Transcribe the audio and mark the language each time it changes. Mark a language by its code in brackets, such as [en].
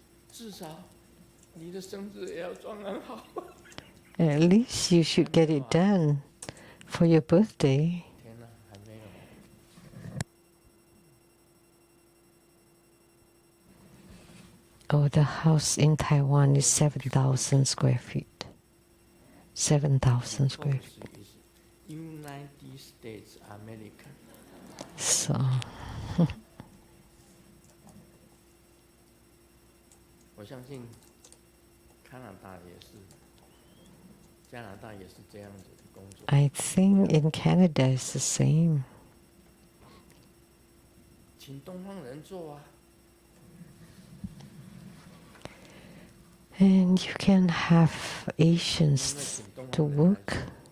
[zh] 至少你的生日也要装潢好。 [en] At least you should get it done for your birthday. [zh] 天哪，还没有。 [en] Oh, the house in Taiwan is 7,000 square feet. 7,000 square feet. United States America. So, [zh] 我相信加拿大也是，加拿大也是这样子的工作。 [en] I think in Canada it's the same. [zh] 请东方人做啊。 [en] And you can have Asians to work.